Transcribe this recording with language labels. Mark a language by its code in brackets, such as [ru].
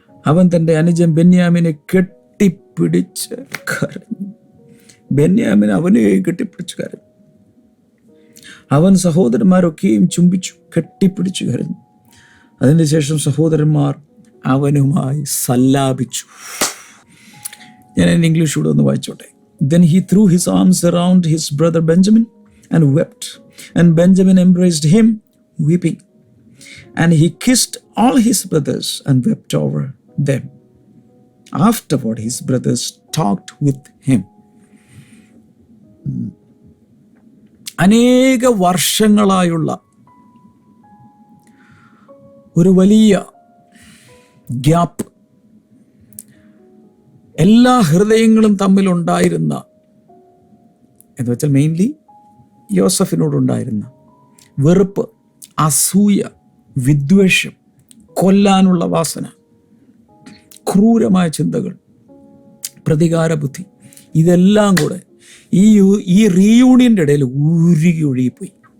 [ml] അവൻ തൻ്റെ അനുജൻ ബെന്യാമിനെ കെട്ടിപ്പിടിച്ച് കരഞ്ഞു. ബെന്യാമിൻ അവനെ കെട്ടിപ്പിടിച്ച് കരഞ്ഞു. അവൻ സഹോദരന്മാരൊക്കെയും ചുംബിച്ചു, കെട്ടിപ്പിടിച്ചു കരഞ്ഞു. അതിനുശേഷം സഹോദരന്മാർ അവനുമായി സല്ലാപിച്ചു. ഞാൻ എൻ്റെ ഇംഗ്ലീഷ് കൂടെ ഒന്ന് വായിച്ചോട്ടെ. [en] Then he threw his arms around his brother Benjamin and wept. And Benjamin embraced him, weeping. And he kissed all his brothers and wept over them. Afterward, his brothers talked with him. [ml] അനേക വർഷങ്ങളായുള്ള ഒരു വലിയ gap, എല്ലാ ഹൃദയങ്ങളും തമ്മിലുണ്ടായിരുന്ന, എന്ന് വെച്ചാൽ mainly യോസഫിനോടുണ്ടായിരുന്ന വെറുപ്പ്, അസൂയ, വിദ്വേഷം, കൊല്ലാനുള്ള വാസന, ക്രൂരമായ ചിന്തകൾ, പ്രതികാര ബുദ്ധി, ഇതെല്ലാം കൂടെ ഈ റീയൂണിയൻ്റെ ഇടയിൽ ഒഴുകിപ്പോയി.